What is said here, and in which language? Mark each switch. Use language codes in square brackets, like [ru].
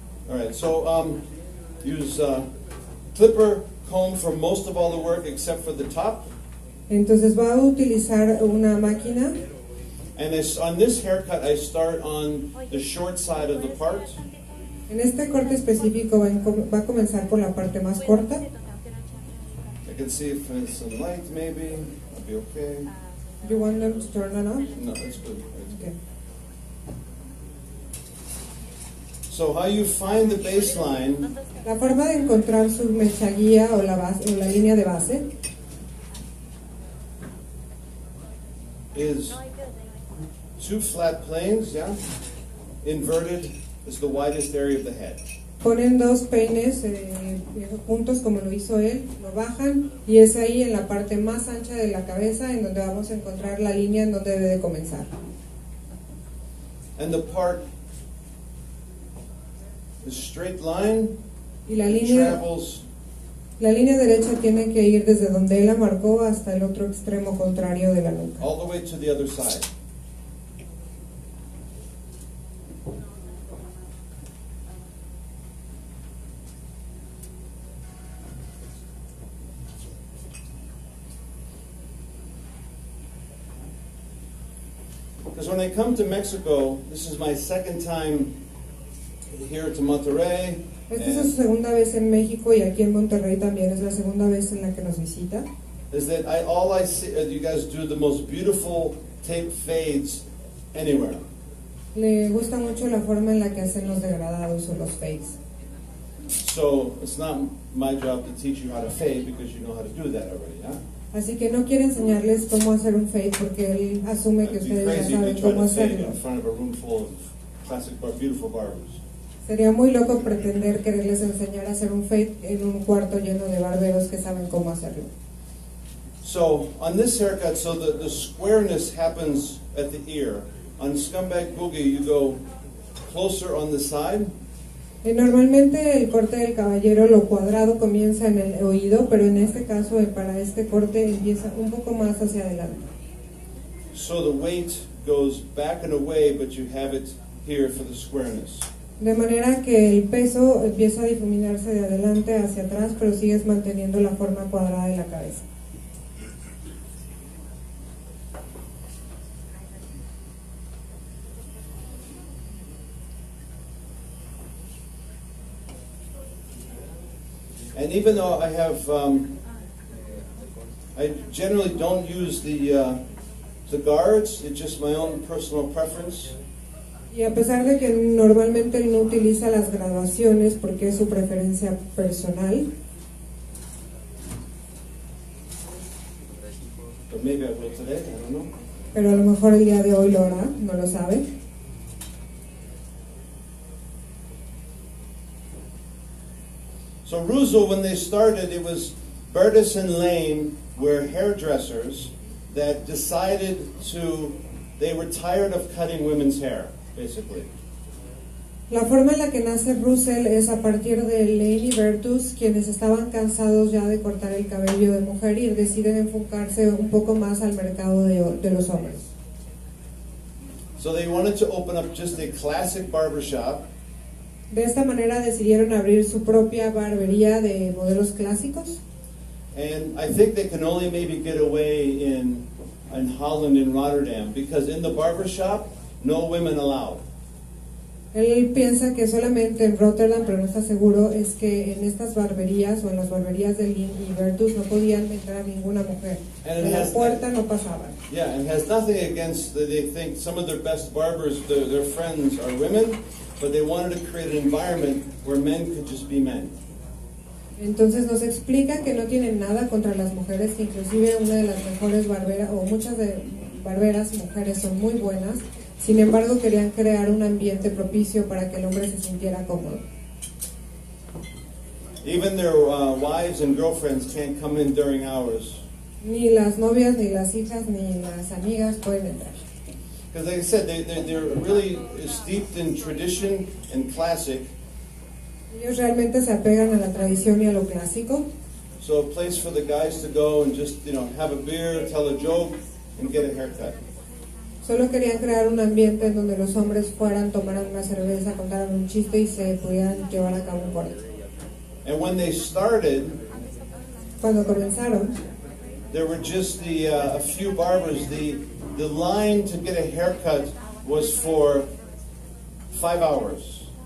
[en] All right, so use clipper comb for most of all the work except for the top. [es] Entonces va a utilizar una máquina. [en] And on this haircut, I start on the short side of the part. [es] En este corte específico va a comenzar por la parte más corta. [en] I can see if there's some light, maybe. I'll be okay. You want them to turn it on? No, it's good. Okay. So how you find the baseline [es] La forma de encontrar su mecha guía o la línea de base [en] is two flat planes, yeah? Inverted is the widest area of the head. [es] ponen dos peines juntos como lo hizo él, lo bajan y es ahí en la parte más ancha de la cabeza en donde vamos a encontrar la línea en donde debe de comenzar. [en] And the part, the straight line [es] Y la línea derecha tiene que ir desde donde él la marcó hasta el otro extremo contrario de la nuca. [en] all the way to the other side. because when I come to Mexico, this is my second time here to Monterrey. [es] Esta es su segunda vez en México y aquí en Monterrey también es la segunda vez en la que nos visita. [en] Is that all I see, you guys do the most beautiful tape fades anywhere. [es] Le gusta mucho la forma en la que hacen los degradados o los fades. [en] So it's not my job to teach you how to fade because you know how to do that already, huh? [es] Así que no quiere enseñarles cómo hacer un fade porque él asume que [en] It'd be [es] ustedes [en] crazy [es] ya [en] if you [es] saben [en] tried [es] cómo [en] to fade [es] hacerlo. [en] in front of a room full of classic, beautiful barbers. [es] Sería muy loco pretender quererles enseñar a hacer un fade en un cuarto lleno de barberos que saben cómo hacerlo. [en] So on this haircut, so the squareness happens at the ear. On Scumbag Boogie, you go closer on the side. [es] Normalmente el corte del caballero, lo cuadrado comienza en el oído, pero en este caso, para este corte, empieza un poco más hacia adelante. [en] So the weight goes back and away, but you have it here for the squareness. [es] De manera que el peso empieza a difuminarse de adelante hacia atrás, pero sigues manteniendo la forma cuadrada de la cabeza. [en] And even though I have, I generally don't use the guards. It's just my own personal preference. [es] Y a pesar de que normalmente él no utiliza las graduaciones porque es su preferencia personal, [en] But maybe I will today. I don't know. [es] pero a lo mejor el día de hoy lo hará, no lo sabe. [en] So Ruzel, when they started, it was Bertus and Lane were hairdressers that decided they were tired of cutting women's hair, basically. [es] La forma en la que nace Russell es a partir de Lane y Bertus, quienes estaban cansados ya de cortar el cabello de mujer y deciden enfocarse un poco más al mercado de los hombres. [en] So they wanted to open up just a classic barbershop. [es] De esta manera decidieron abrir su propia barbería de modelos clásicos. [en] And I think they can only maybe get away in Holland and Rotterdam, because in the barbershop, no women allowed. [es] Él piensa que solamente en Rotterdam, pero no está seguro, es que en estas barberías o en las barberías de Lynn y Bertus no podían entrar ninguna mujer. De la puerta no pasaban. [en] Yeah, and has nothing against, they think some of their best barbers, their friends are women, but they wanted to create an environment where men could just be men. [es] Entonces nos explica que no tienen nada contra las mujeres, que inclusive una de las mejores barberas, o muchas de barberas mujeres son muy buenas, sin embargo querían crear un ambiente propicio para que el hombre se sintiera cómodo. [en] Even their wives and girlfriends can't come in during hours. [es] Ni las novias, ni las hijas, ni las amigas pueden entrar. [en] Because like I said, they're really steeped in tradition and classic. [es] Ellos realmente se apegan a la tradición y a lo clásico. [en] So a place for the guys to go and just, have a beer, tell a joke, and get a haircut. [es] Solo querían crear un ambiente en donde los hombres fueran, tomaran una cerveza, contaran un chiste y se pudieran llevar a cabo un corte. [en] And when they started, [es] Cuando comenzaron, [en] there were just a few barbers. The line to get a haircut was for 5 hours.